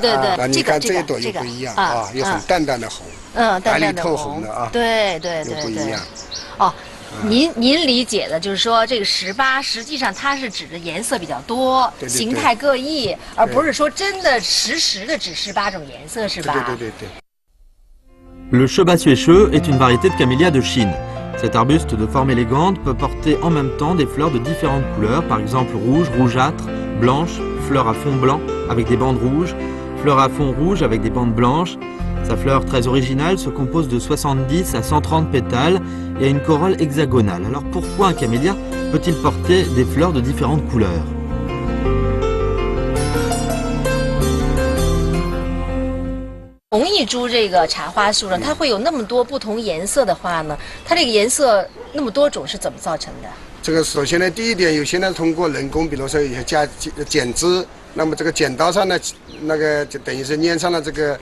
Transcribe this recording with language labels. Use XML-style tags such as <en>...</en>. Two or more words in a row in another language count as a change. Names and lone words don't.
<zh>你看这一朵又不一样啊，有很淡淡的红。白里透红的啊。对。又不一样。哦。您理解的就是说，这个18实际上它是指的颜色比较多，形态各异，而不是说真的实的只18种颜色，是吧？对。</zh> <fr>Le Chebassuecheux est une variété de camélia de Chine. Cet arbuste de forme élégante peut porter en même temps des fleurs de différentes couleurs, par exemple rouge, rougeâtre, blanche, fleurs à fond blanc avec des bandes rouges, fleurs à fond rouge avec des bandes blanches. Sa fleur très originale se compose de 70 à 130 pétales et a une corolle hexagonale. Alors pourquoi un camélia peut-il porter des fleurs de différentes couleurs?</fr> <zh>同一株这个茶花树上，它会有那么多不同颜色的花呢？它这个颜色那么多种是怎么造成的？这个首先呢，第一点，有些呢通过人工，比如说有些剪枝，那么这个剪刀上呢，那个就等于是粘上了这个。</zh>